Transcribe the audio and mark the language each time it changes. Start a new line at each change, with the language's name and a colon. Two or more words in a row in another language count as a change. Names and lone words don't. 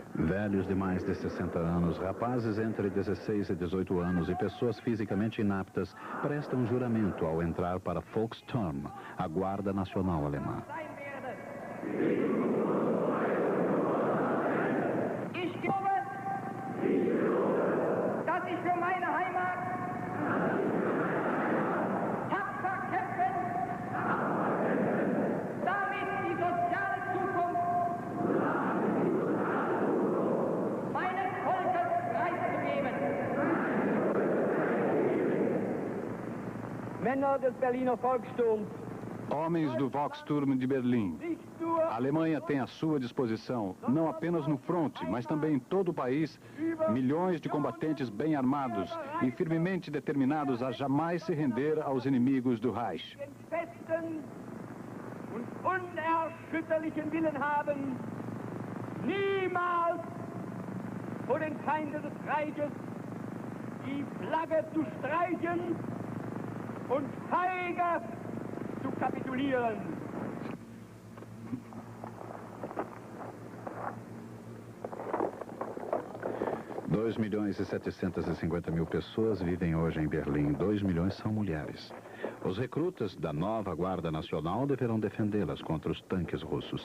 Portuguese: Velhos de mais de 60 anos, rapazes entre 16 e 18 anos e pessoas fisicamente inaptas prestam juramento ao entrar para Volksturm, a Guarda Nacional Alemã.
German: Ich glaube, dass ich für meine Heimat tapfer kämpfen, damit die soziale Zukunft meines Volkes preiszugeben. Männer des Berliner Volkssturms.
Portuguese: Homens do Volkssturm de Berlim. A Alemanha tem à sua disposição, não apenas no fronte, mas também em todo o país, milhões de combatentes bem armados e firmemente determinados a jamais se render aos inimigos do Reich.
German: Festen und unerschütterlichen Willen haben, niemals vor den Feinden des Reiches die Flagge zu streichen und feige zu kapitulieren.
Portuguese: Dois milhões e 750 mil pessoas vivem hoje em Berlim. 2 milhões são mulheres. Os recrutas da nova Guarda Nacional deverão defendê-las contra os tanques russos.